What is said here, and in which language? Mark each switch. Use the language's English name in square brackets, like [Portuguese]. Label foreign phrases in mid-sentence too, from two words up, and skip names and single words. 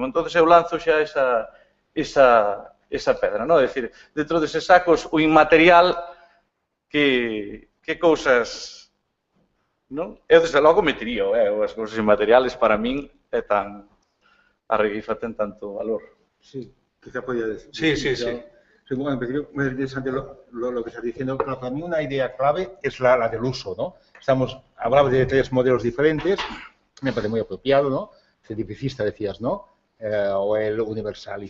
[Galician] Entón, eu lanzo xa esa pedra, non? É dicir, dentro deses sacos, o inmaterial, que cousas, non? Eu, desde logo, metería, as cousas inmateriales, para min, é tan... A reguifa ten tanto valor. [Spanish] Sí, quizá podría decir. Sí. Bueno, en principio, muy interesante lo que estás diciendo. Claro, para mí una idea clave es la del uso, ¿no? Hablabas de 3 modelos diferentes, me parece muy apropiado, ¿no? Cientificista decías, ¿no? O el universalista.